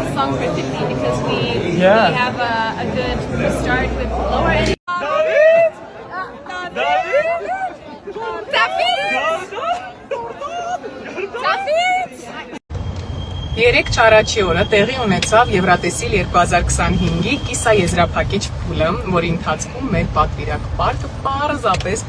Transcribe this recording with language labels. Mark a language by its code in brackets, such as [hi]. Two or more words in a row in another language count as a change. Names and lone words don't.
[en] recipe because we have a good start with lower energy. [hy] Երեք չարաչի օրը տեղի ունեցավ Եվրատեսիլ 2025-ի կիսաեզրափակիչ փուլը, որի ընթացքում մեր պատվիրակ պարկը պարզապես